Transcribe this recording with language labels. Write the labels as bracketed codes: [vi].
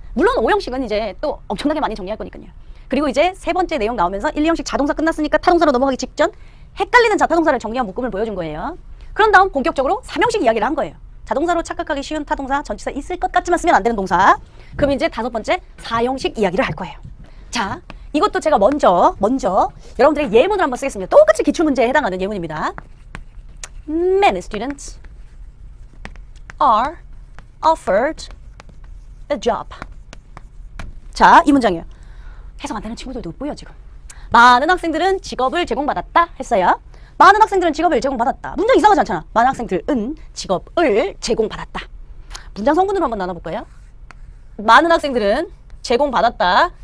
[ko] 물론 5형식은 이제 또 엄청나게 많이 정리할 거니까요. 그리고 이제 세 번째 내용 나오면서 1, 2형식 자동사 끝났으니까 타동사로 넘어가기 직전 헷갈리는 자타동사를 정리한 묶음을 보여준 거예요. 그런 다음 본격적으로 3형식 이야기를 한 거예요. 자동사로 착각하기 쉬운 타동사, 전치사 있을 것 같지만 쓰면 안 되는 동사. 그럼 이제 5번째 4형식 이야기를 할 거예요. 자, 이것도 제가 먼저 여러분들의 예문을 한번 쓰겠습니다. 똑같이 기출문제에 해당하는 예문입니다. [en] Many students are offered a job. [ko] 자, 이 문장이에요. 해석 안 되는 친구들도 있고요, 지금. 많은 학생들은 직업을 제공받았다 했어요. 많은 학생들은 직업을 제공받았다. 문장 이상하지 않잖아. 많은 학생들은 직업을 제공받았다. 문장 성분으로 한번 나눠볼까요? 많은 학생들은 제공받았다.